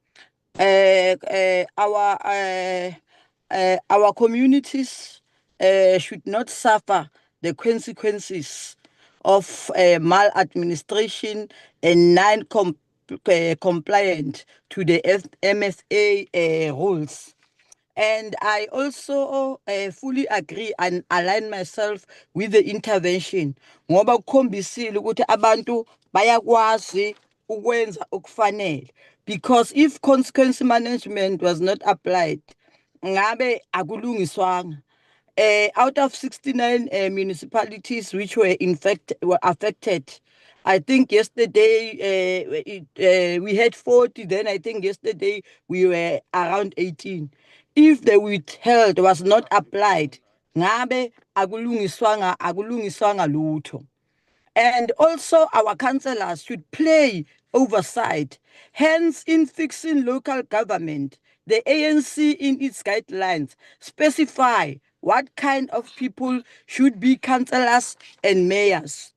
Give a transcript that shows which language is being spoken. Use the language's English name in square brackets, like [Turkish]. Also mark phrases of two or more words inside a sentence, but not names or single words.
[English] Our communities should not suffer the consequences of maladministration and non-compliant to the MFA rules. And I also fully agree and align myself with the intervention. [Zulu] Ngoba kukhombisile ukuthi abantu bayakwazi ukwenza okufanele. [English] Because if consequence management was not applied, [Zulu] ngabe akulungiswanga. [English] Out of 69 municipalities which were affected, I think yesterday we had 40, then I think yesterday we were around 18. If the withheld was not applied, [Zulu] ngabe akulungiswanga lutho. [English] And also our councillors should play oversight. Hence, in fixing local government, the ANC in its guidelines specify what kind of people should be councillors and mayors.